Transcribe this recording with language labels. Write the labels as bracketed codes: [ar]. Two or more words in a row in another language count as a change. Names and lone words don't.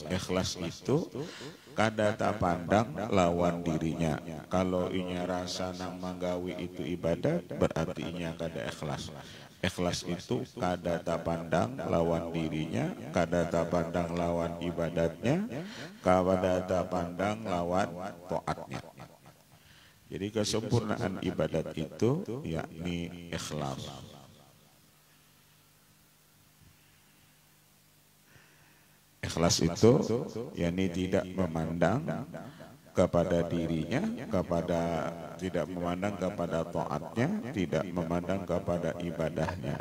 [bjn] Ikhlas itu kadada pandang lawan dirinya. Kalau inya rasa nang manggawi itu ibadat, berarti inya kada ikhlas. Ikhlas itu kadada pandang lawan dirinya, kadada pandang lawan ibadatnya, kadada pandang lawan taatnya. [id] Jadi kesempurnaan ibadat itu yakni ikhlas. Ikhlas itu yakni tidak memandang kepada dirinya, tidak memandang kepada taatnya, tidak memandang kepada ibadahnya.